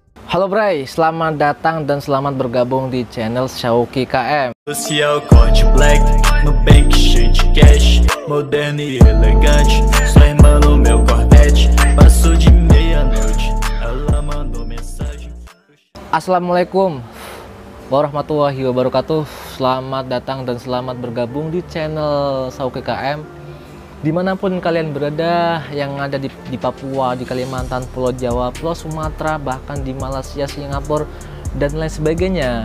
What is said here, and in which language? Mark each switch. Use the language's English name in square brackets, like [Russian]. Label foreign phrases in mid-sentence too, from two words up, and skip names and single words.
[Indonesian] Halo Bray, selamat datang dan selamat bergabung di channel Shauki KM. [Portuguese] Social corte black, no bank cheio de cash, moderno e elegante. Sua irmã no meu Corvette, passou de meia-noite, ela mandou mensagem. [Arabic] السلام عليكم ورحمة الله وبركاته. [Indonesian] Selamat datang dan selamat bergabung di channel Shauki KM. Dimanapun kalian berada, yang ada di Papua, di Kalimantan, Pulau Jawa, Pulau Sumatera, bahkan di Malaysia, Singapura, dan lain sebagainya.